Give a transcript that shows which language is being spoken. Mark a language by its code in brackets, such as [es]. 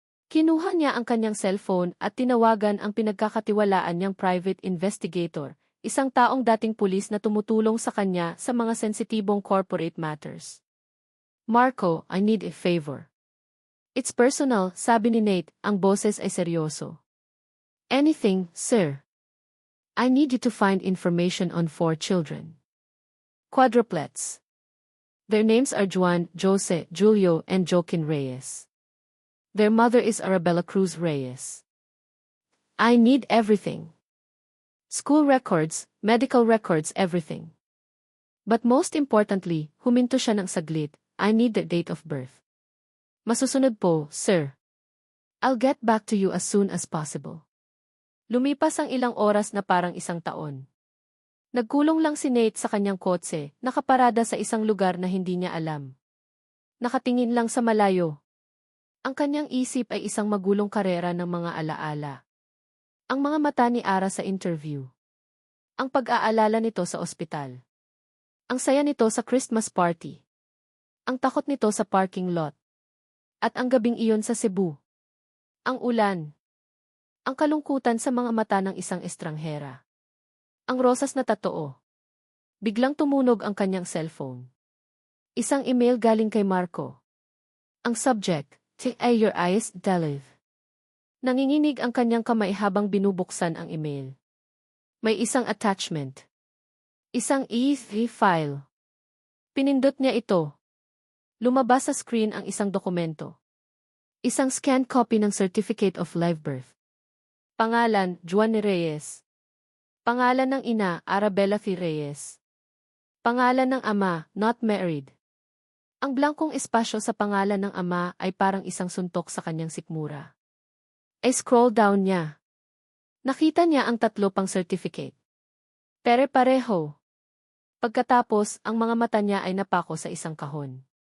[tl] Kinuha niya ang kanyang cellphone at tinawagan ang pinagkakatiwalaan niyang private investigator, isang taong dating pulis na tumutulong sa kanya sa mga sensitibong corporate matters. [en] Marco, I need a favor. It's personal, [tl] sabi ni Nate, ang boses ay seryoso. [en] Anything, sir. I need you to find information on 4 children. Quadruplets. Their names are Juan, Jose, Julio, and Joaquin Reyes. Their mother is Arabella Cruz Reyes. I need everything. School records, medical records, everything. But most importantly, [tl] huminto siya ng saglit, [en] I need the date of birth. [tl] Masusunod po, [en] sir. I'll get back to you as soon as possible. [tl] Lumipas ang ilang oras na parang isang taon. Nagkulong lang si Nate sa kanyang kotse, nakaparada sa isang lugar na hindi niya alam. Nakatingin lang sa malayo. Ang kanyang isip ay isang magulong karera ng mga alaala. Ang mga mata ni Ara sa interview. Ang pag-aalala nito sa ospital. Ang saya nito sa Christmas party. Ang takot nito sa parking lot. At ang gabing iyon sa Cebu. Ang ulan. Ang kalungkutan sa mga mata ng isang estranghera. Ang rosas na tatoo. Biglang tumunog ang kanyang cellphone. Isang email galing kay Marco. Ang subject, Your eyes, Delive. Nanginginig ang kanyang kamay habang binubuksan ang email. May isang attachment. Isang E3 file. Pinindot niya ito. Lumabas sa screen ang isang dokumento. Isang scanned copy ng Certificate of Live Birth. Pangalan, Juan Reyes. Pangalan ng ina, Arabella F. Reyes. Pangalan ng ama, [en] not married. [tl] Ang blankong espasyo sa pangalan ng ama ay parang isang suntok sa kanyang sikmura. Ay scroll down niya. Nakita niya ang 3 pang certificate. Pare-pareho. Pagkatapos, ang mga mata niya ay napako sa isang kahon.